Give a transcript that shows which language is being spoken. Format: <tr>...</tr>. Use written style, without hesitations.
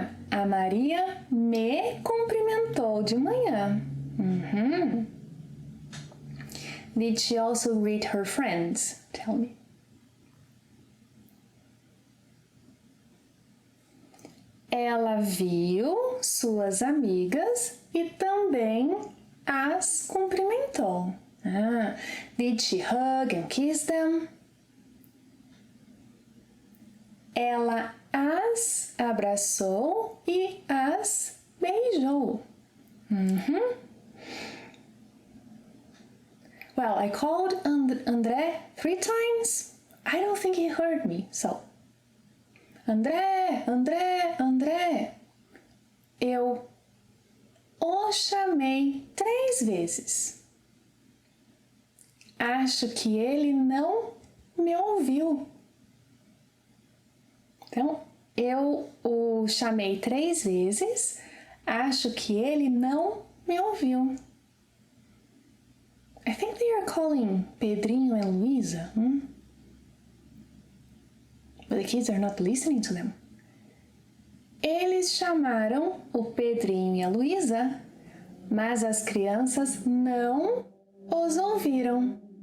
<pt>A Maria me cumprimentou de manhã.</pt> <en>Did she also greet her friends? Tell me.</en> <pt>Ela viu suas amigas e também as cumprimentou.</pt> <en>Did she hug and kiss them?</en> <pt>Ela as abraçou e as beijou.</pt> <en>Well, I called André 3 times. I don't think he heard me, so...</en> <pt>André, André, André. Eu o chamei 3 vezes. Acho que ele não me ouviu. Então, eu o chamei 3 vezes. Acho que ele não me ouviu.</pt> <en>I think they are calling Pedrinho and Luisa. But the kids are not listening to them.</en> <pt>Eles chamaram o Pedrinho e a Luisa, mas as crianças não os ouviram.</pt>